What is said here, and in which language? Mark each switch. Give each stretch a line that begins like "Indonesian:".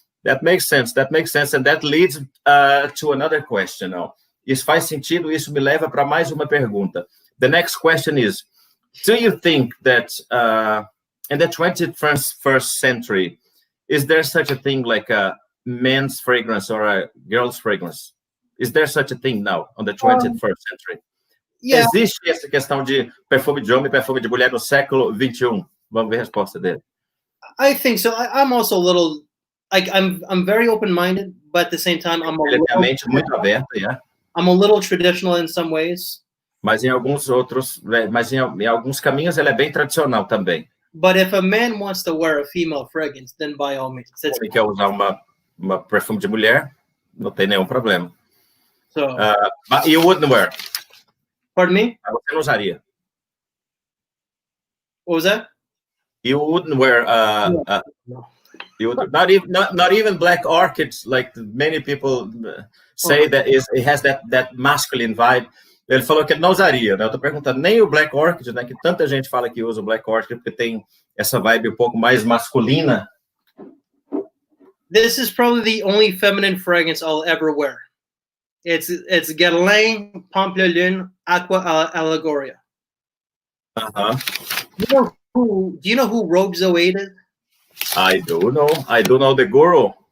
English: That makes sense, and that leads to another question now.
Portuguese: Isso faz sentido, isso me leva para mais uma pergunta.
English: The next question is, do you think that in the 21st century, is there such a thing like a men's fragrance or a girl's fragrance? Is there such a thing now on the 21st century? Yeah.
Portuguese: Existe essa questão de perfume de homem e perfume de mulher no século 21? Vamos ver a resposta dele.
English: I think so. I'm also a little, like, I'm very open-minded, but at the same time,
Portuguese: muito aberta, yeah.
English: I'm a little traditional in some ways.
Portuguese: Mas em alguns outros, mas em alguns caminhos ele é bem tradicional também.
English: But if a man wants to wear a female fragrance, then by all means.
Portuguese: Se ele quer usar uma perfume de mulher, não tem nenhum problema.
English: So, but you wouldn't wear. Pardon me?
Portuguese: Você não usaria.
English: What was that? You wouldn't wear. No. You would, not even black orchids, like many people say that it has that masculine vibe.
Portuguese: Ele falou que ele não usaria, né? Eu tô perguntando, nem o Black Orchid, né? Que tanta gente fala que usa o Black Orchid porque tem essa vibe um pouco mais masculina.
English: This is probably the only feminine fragrance I'll ever wear. It's Guerlain, Pampelune, Aqua Allegoria. Do you know who Rogue Zoe is? I do know the guru.